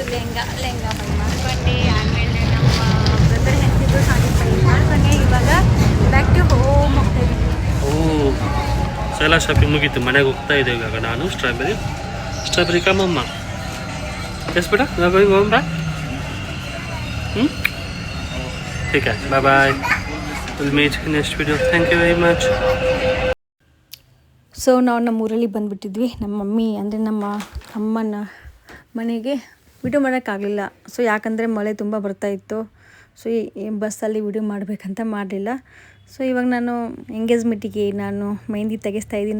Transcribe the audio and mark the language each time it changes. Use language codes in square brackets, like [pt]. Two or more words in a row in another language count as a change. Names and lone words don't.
[kn] ಲೆಹಂಗಾ ಬೈ ಮಾಡ್ಕೊಂಡೆ, ಆಮೇಲೆ ನಮ್ಮ ಬ್ರದರ್ ಹೆಂಗಿದ್ದು ಸಾಡಿ ಬೈ ಮಾಡ್ಕೊಂಡೆ. ಇವಾಗ [en] back to home [kn] ಹೋಗ್ತಾ ಇದ್ದೀನಿ. ಎಲ್ಲ ಶಾಪಿಂಗ್ ಮುಗೀತು, ಮನೆಗೆ ಹೋಗ್ತಾ ಇದ್ದೇವೆ ಇವಾಗ ನಾನು. ಸ್ಟ್ರಾಬೆರಿ ಕಮ್ಮಮ್ಮ ಎಸ್ ಬೇಡ, ನಾವು [en] going home back. [hi] ठीक है, [en] bye bye, will meet in next video. thank you very much. [kn] ಸೊ ನಾವು ನಮ್ಮ ಊರಲ್ಲಿ ಬಂದುಬಿಟ್ಟಿದ್ವಿ. ನಮ್ಮ ಮಮ್ಮಿ ಅಂದರೆ ನಮ್ಮ ಅಮ್ಮನ ಮನೆಗೆ ವಿಡಿಯೋ ಮಾಡೋಕ್ಕಾಗಲಿಲ್ಲ. ಸೊ ಯಾಕಂದರೆ ಮಳೆ ತುಂಬ ಬರ್ತಾಯಿತ್ತು. ಸೊ ಈ ಬಸ್ಸಲ್ಲಿ ವಿಡಿಯೋ ಮಾಡಬೇಕಂತ ಮಾಡಲಿಲ್ಲ. ಸೊ ಇವಾಗ ನಾನು ಎಂಗೇಜ್ಮೆಂಟಿಗೆ ನಾನು ಮೆಹಂದಿ ತೆಗೆಸ್ತಾ ಇದ್ದೀನಿ.